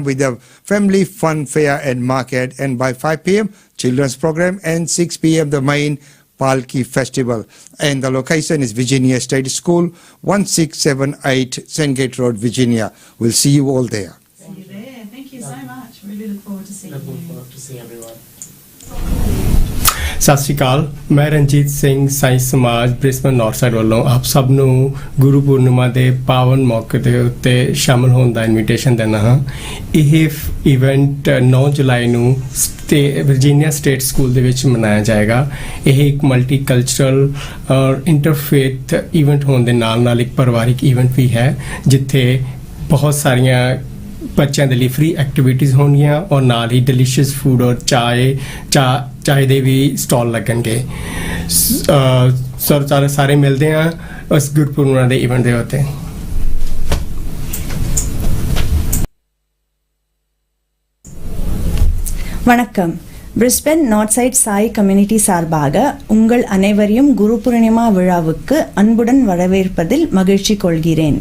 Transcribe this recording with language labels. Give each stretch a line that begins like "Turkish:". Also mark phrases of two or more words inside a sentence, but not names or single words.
English: with a family fun fair and market, and by 5 p.m. children's program, and 6 p.m. the main Palki Festival. And the location is Virginia State School, 1678 Sengate Road, Virginia. We'll see you all there. See you there. Thank you so much. Really look forward to seeing you. Looking forward to see everyone.
Punjabi: ਸਤਿ ਸ਼੍ਰੀ ਅਕਾਲ ਮੈਂ ਰਣਜੀਤ ਸਿੰਘ ਸਾਈ ਸਮਾਜ ਬ੍ਰਿਸਬਨ ਨਾਰਥ ਸਾਈਡ ਵੱਲੋਂ ਆਪ ਸਭ ਨੂੰ ਗੁਰੂ ਪੂਰਨਿਮਾ ਦੇ ਪਾਵਨ ਮੌਕੇ ਦੇ ਉੱਤੇ ਸ਼ਾਮਲ ਹੋਣ ਦਾ ਇਨਵੀਟੇਸ਼ਨ ਦਿੰਦਾ ਹਾਂ ਇਹ ਇਵੈਂਟ 9 ਜੁਲਾਈ ਨੂੰ ਵਰਜੀਨੀਆ ਸਟੇਟ ਸਕੂਲ ਦੇ ਵਿੱਚ ਮਨਾਇਆ ਜਾਏਗਾ ਇਹ ਇੱਕ
English: multi cultural
Punjabi: ਔਰ
English: interfaith event
Punjabi: ਹੋਣ ਦੇ ਨਾਲ ਨਾਲ ਇੱਕ ਪਰਿਵਾਰਿਕ ਇਵੈਂਟ ਵੀ ਹੈ ਜਿੱਥੇ ਬਹੁਤ ਸਾਰੀਆਂ ਬੱਚਿਆਂ ਦੇ ਲਈ
English: free activities
Punjabi: ਹੋਣਗੀਆਂ ਔਰ ਨਾਲ ਹੀ
English: delicious food
Punjabi: ਔਰ ਚਾਹ ਦੇ ਵੀ ਸਟਾਲ ਲੱਗਣਗੇ ਸਰ ਸਾਰੇ ਮਿਲਦੇ ਆ ਉਸ ਗੁਰਪੁਰਨਿਮਾ ਦੇ ਇਵੈਂਟ ਦੇ ਉੱਤੇ
Tamil: வணக்கம் பிரிஸ்பன் நார்த் சைட் சாய் கம்யூனிட்டி சார்பாக உங்கள் அனைவரையும் குரு பூர்ணிமா விழாவுக்கு அன்புடன் வரவேற்பதில் மகிழ்ச்சி கொள்கிறேன்